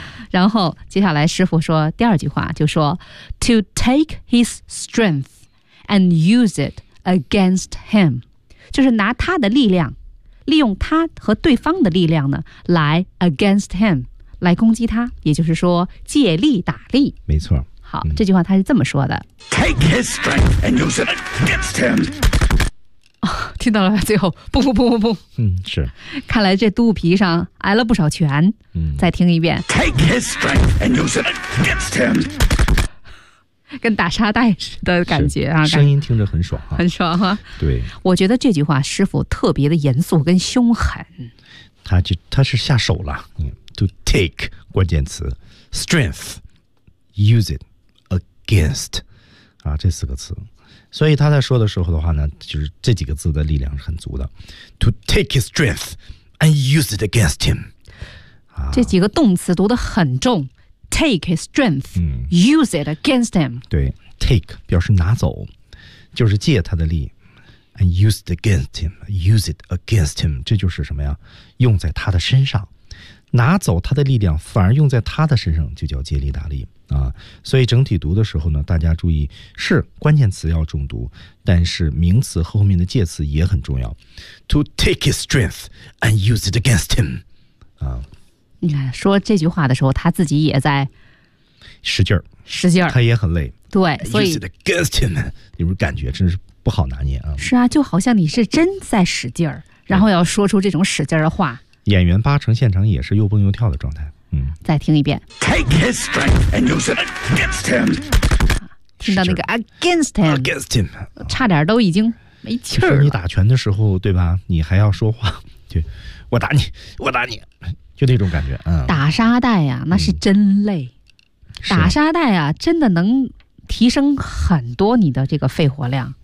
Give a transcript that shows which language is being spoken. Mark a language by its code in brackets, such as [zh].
[zh] 然后接下来师傅说第二句话，就说 [en] To take his strength and use it against him， [zh] 就是拿他的力量，利用他和对方的力量呢，来 [en] against him， [zh] 来攻击他，也就是说借力打力。没错。好，这句话他是这么说的 [en] Take his strength and use it against him。 [zh] 听到了，最后蹦蹦蹦蹦蹦，是，看来这肚皮上挨了不少拳。再听一遍 [en] Take his strength and use it against him， [zh] 跟打沙袋似的感觉啊，声音听着很爽啊，很爽啊。对，我觉得这句话师傅特别的严肃跟凶狠，他是下手了。To take 关键词 strength [en] use it against [zh] 啊，这四个词，所以他在说的时候的话呢，就是这几个字的力量是很足的。 [en] To take his strength and use it against him。 [zh] 这几个动词读得很重。 [en] Take his strength,use it against him。 [zh] 对 ,take 表示拿走，就是借他的力。 [en] And use it against him, use it against him, [zh] 这就是什么呀，用在他的身上。拿走他的力量反而用在他的身上，就叫借力打力。啊，所以整体读的时候呢，大家注意，是关键词要重读，但是名词后面的介词也很重要。 [en] To take his strength and use it against him。啊， [zh] 你看说这句话的时候，他自己也在使劲儿，使劲儿，他也很累。对，所以 [en] use it against him， [zh] 你不是感觉真是不好拿捏啊？是啊，就好像你是真在使劲儿，然后要说出这种使劲儿的话，演员八成现场也是又蹦又跳的状态。再听一遍 [en] Take his strength and use it against him。 [zh] 听到那个 [en] against him, against him [zh] 差点都已经没气儿了。你打拳的时候对吧，你还要说话，就我打你我打你，就那种感觉。打沙袋呀，那是真累。打沙袋呀，真的能提升很多你的这个肺活量。